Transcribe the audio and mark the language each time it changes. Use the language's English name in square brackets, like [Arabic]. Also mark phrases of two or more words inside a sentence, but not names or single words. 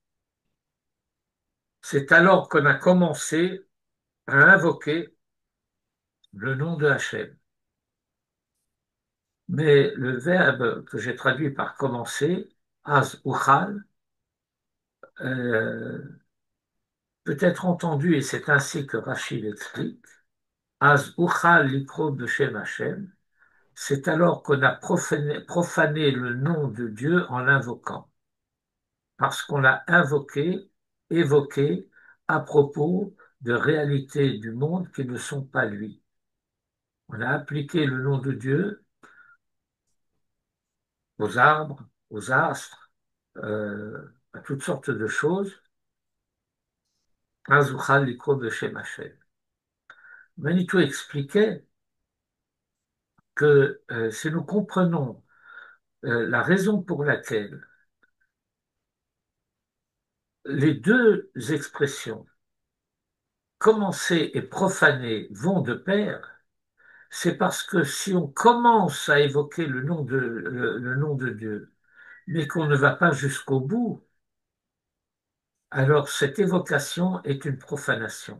[French] C'est alors qu'on a commencé à invoquer le nom de Hachem. Mais le verbe que j'ai traduit par commencer, [Hebrew] אז הוחל, [French] peut être entendu, et c'est ainsi que Rachid l'explique, [Hebrew] אז הוחל לקרוא בשם השם, [French] c'est alors qu'on a profané le nom de Dieu en l'invoquant, parce qu'on l'a invoqué, évoqué à propos de réalités du monde qui ne sont pas lui. On a appliqué le nom de Dieu aux arbres, aux astres, à toutes sortes de choses. [Hebrew] אז הוחל לקרוא בשם השם. [French] Manitou expliquait que si nous comprenons la raison pour laquelle les deux expressions commencer et profaner vont de pair, C'est parce que si on commence à évoquer le nom de Dieu, mais qu'on ne va pas jusqu'au bout, alors cette évocation est une profanation.